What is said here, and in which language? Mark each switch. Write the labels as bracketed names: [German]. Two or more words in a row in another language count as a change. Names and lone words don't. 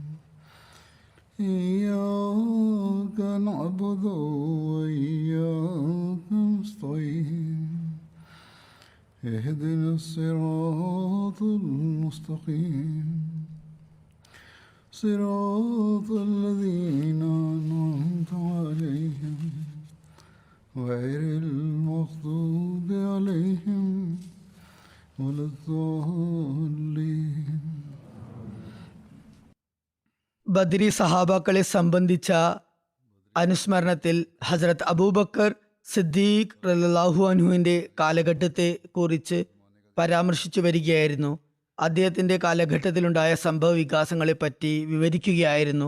[Arabic] إياك نعبد وإياك نستعين اهدنا الصراط المستقيم صراط الذين أنعمت عليهم غير المغضوب عليهم ولا الضالين. [Malayalam] ബദരി സഹാബാക്കളെ സംബന്ധിച്ച അനുസ്മരണത്തിൽ ഹസ്രത്ത് അബൂബക്കർ സിദ്ദീഖ് [Arabic] رضي الله عنه [Malayalam] കാലഘട്ടത്തെ കുറിച്ച് പരാമർശിച്ചു വരികയായിരുന്നു. അദ്ദേഹത്തിൻ്റെ കാലഘട്ടത്തിലുണ്ടായ സംഭവ വികാസങ്ങളെപ്പറ്റി വിവരിക്കുകയായിരുന്നു.